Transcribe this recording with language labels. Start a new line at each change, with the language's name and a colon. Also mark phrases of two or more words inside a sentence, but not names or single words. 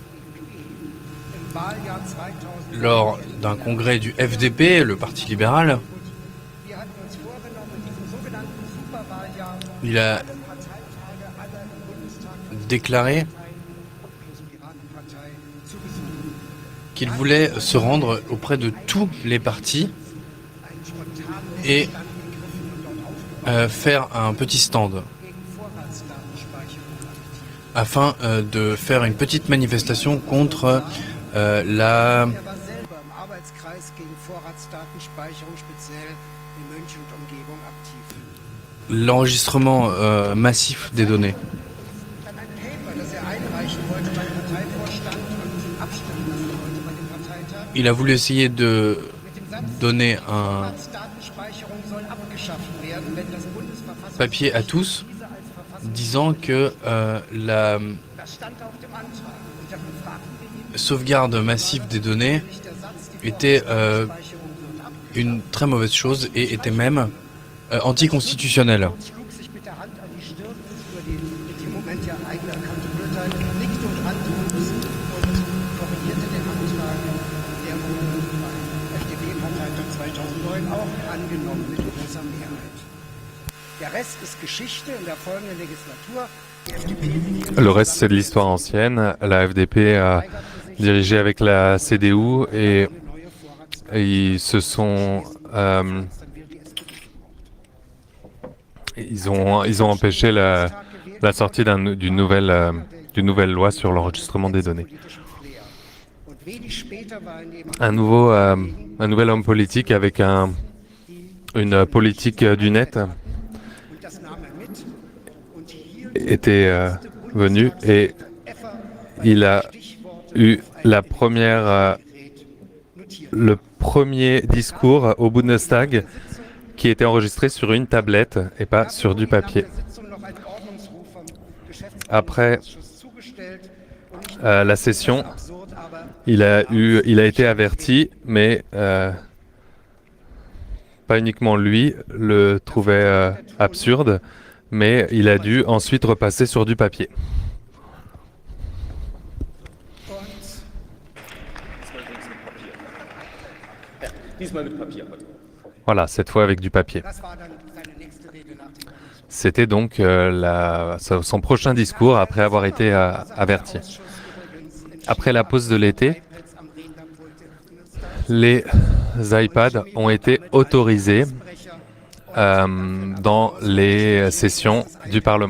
French: Lors d'un congrès du FDP, le Parti libéral, il a déclaré qu'il voulait se rendre auprès de tous les partis et faire un petit stand. afin de faire une petite manifestation contre la
German: Er war selber im Arbeitskreis gegen Vorratsdatenspeicherung speziell in München und Umgebung aktiv.
French: l'enregistrement massif des données.
German: Dann ein Paper, das er einreichen wollte beim Parteivorstand und abstimmen lassen wollte bei dem Parteitag.
French: Il a voulu essayer de
German: Mit dem Satz,
French: donner un
German: Vorratsdatenspeicherung soll abgeschafft werden, wenn das Bundesverfassungsgericht
French: papier à tous
German: diese als Verfassung...
French: disant que la
German: Das stand auf dem Antrag. Und da befragten wir ihn,
French: sauvegarde massive des données
German: nicht der Satz, die
French: était
German: Vorratsdatenspeicherung wird abgeschafft.
French: une très mauvaise chose et était même anticonstitutionnelle.
German: Schlug sich mit der Hand an die Stirn über den in dem Moment ja eigenerkannte Urteil, nickte und rannte los und korrigierte den Antrag, der wurde beim FDP-Parteitag 2009 auch angenommen mit großer Mehrheit. Der Rest ist Geschichte in der folgenden Legislatur. Die FDP
French: Le reste, c'est de l'histoire ancienne. La FDP a dirigé avec la CDU et ils se sont... ils ont empêché la sortie d'une nouvelle loi sur l'enregistrement des données.
German: Und wenig später war in dem
French: Un nouvel homme politique avec une politique du net
German: und das nahm mit und hielt
French: était venu et il a eu le premier discours au Bundestag qui était enregistré sur une tablette et pas sur du papier. Après la session, il a été averti, mais pas uniquement lui le trouvait absurde, mais il a dû ensuite repasser sur du papier.
German: Diesmal mit Papier.
French: Voilà, cette fois avec du papier.
German: Das war dann seine nächste Rede nach dem
French: C'était donc son prochain discours après avoir été averti. Après la pause de l'été, les iPads ont été autorisés dans les sessions du Parlement.